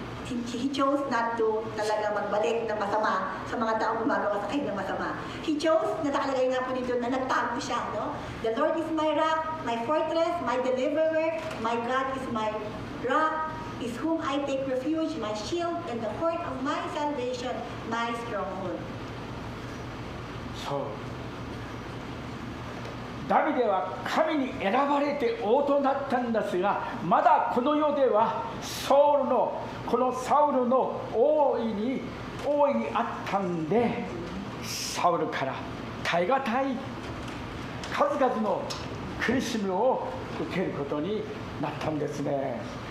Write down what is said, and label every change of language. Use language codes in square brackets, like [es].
[en] He chose not to [tl] talaga magbalik ng masama sa mga taong gumagawa sa kanya ng masama. [en] He chose, [tl] nakalagay nga po dito, na nagtago siya, no? [en] The Lord is my rock, my fortress, my deliverer, my God is my rock, is whom I take refuge, my shield, and the horn of my salvation, my stronghold. [ja] そう、ダビデは神に選ばれて王となったんですが、まだこの世ではこのサウルの王位にあったんで、サウルから耐え難い数々の苦しみを受けることになったんですね。